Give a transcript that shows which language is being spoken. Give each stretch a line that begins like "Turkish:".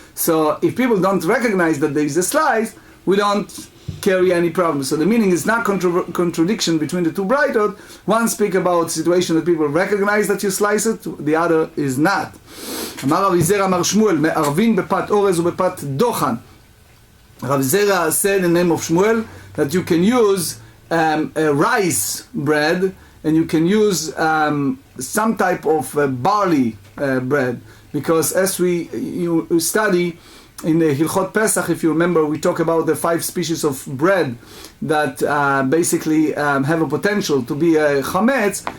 English: So if people don't recognize that there is a slice, we don't carry any problems. So the meaning is not contradiction between the two brightot. One speak about situation that people recognize that you slice it, the other is not.
Hebrew: אמר רבי זרע אמר שמואל, מערבין בפת אורז ובפת דוחן.
English: Rav Zera said in the name of Shmuel that you can use a rice bread, and you can use some type of barley bread, because as you study in the Hilchot Pesach, if you remember, we talk about the 5 species of bread that basically have a potential to be a chametz.